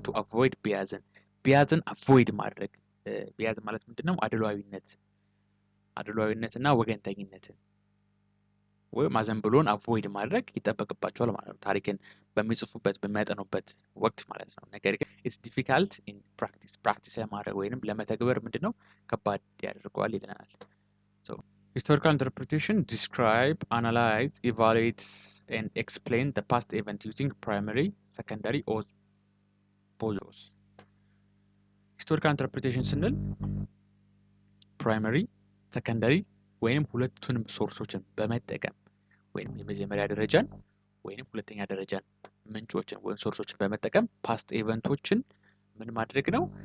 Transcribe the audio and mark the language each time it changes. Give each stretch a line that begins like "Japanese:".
Amharic: ቱ አቮይድ ቢያዝን አቮይድ ማድረግ። ቢያዝ ማለት ምንድነው? አድሏዊነት እና ወገንተኝነትን ወይም አዘንብሎን አቮይድ ማድረግ ይጠበቅባቸዋል ማለት ነው። ታሪክን በሚጽፉበት በሚያጠኑበት ወቅት ማለት ነው። ነገር ግን
English: ኢትስ ዲፊካልት ኢን ፕራክቲስ
Amharic: ለማድረግ ወይንም ለመተግበር ምንድነው? ከባድ ያደርገዋል ይለናል።
English: Historical interpretation describe, analyze, evaluate, and explain the past event using primary, secondary, or both.
Amharic: Historical interpretation ስንል primary, secondary ወይም ሁለቱንም ሶርሶችን በመጠቀም ወይም የመጀመሪያ ደረጃን ወይም ሁለተኛ ደረጃን ምንጮችን ወይም ሶርሶችን በመጠቀም ፓስት ኢቨንቶችን ምን ማድረግ ነው?